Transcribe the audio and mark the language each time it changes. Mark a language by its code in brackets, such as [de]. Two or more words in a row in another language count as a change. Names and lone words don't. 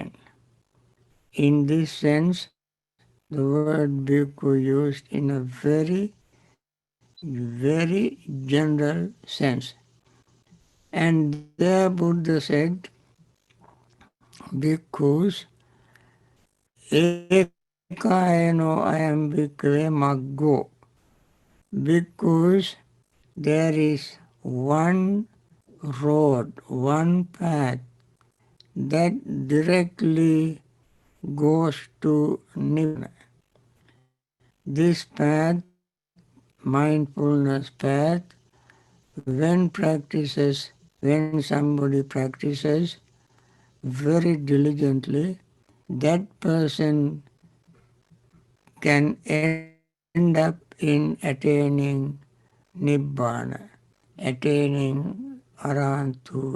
[en] In this sense, the word bhikkhu used in a very general sense. And there Buddha said, bhikkhus, [pi] ekayano ayam bhikkhave maggo. [en] Bhikkhus, there is one road, one path that directly goes to Nibbana. This path, mindfulness path, when somebody practices very diligently, that person can end up in attaining Nibbana, attaining Arahanthood.